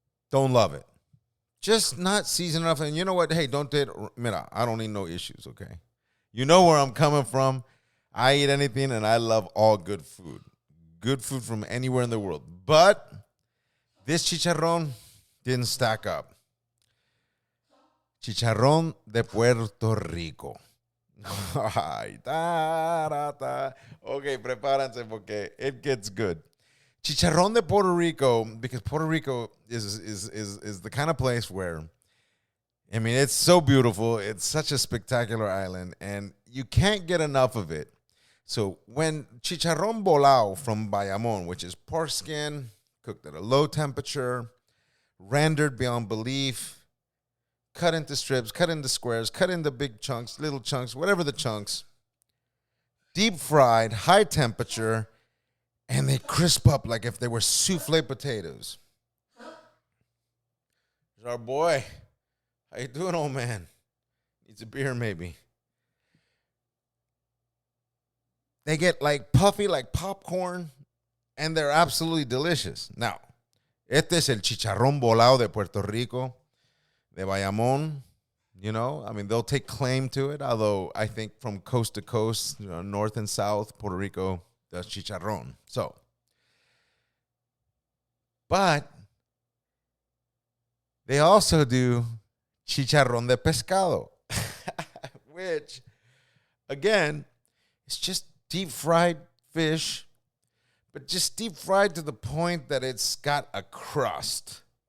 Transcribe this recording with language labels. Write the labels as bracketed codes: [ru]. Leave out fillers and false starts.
[en] Don't love it. Just not seasoned enough. And you know what? Hey, [es] mira, [en] I don't need no issues, okay? You know where I'm coming from. I eat anything and I love all good food. Good food from anywhere in the world. But this chicharrón didn't stack up. [es] Chicharrón de Puerto Rico. Ay, okay, prepárense porque [en] it gets good. [es] Chicharrón de Puerto Rico, [en] because Puerto Rico is the kind of place where, it's so beautiful. It's such a spectacular island, and you can't get enough of it. So when chicharrón bolao from Bayamon, which is pork skin, cooked at a low temperature, rendered beyond belief, cut into strips, cut into squares, cut into big chunks, little chunks, whatever the chunks, deep fried, high temperature, and they crisp up like if they were souffle potatoes. There's our boy. How you doing, old man? Needs a beer, maybe. They get like puffy, like popcorn, and they're absolutely delicious. Now, [es] este es el chicharrón bolao de Puerto Rico, de Bayamón. [en] They'll take claim to it, although I think from coast to coast, north and south, Puerto Rico does chicharrón. But they also do chicharrón de pescado, which, again, it's just deep fried fish, but just deep fried to the point that it's got a crust.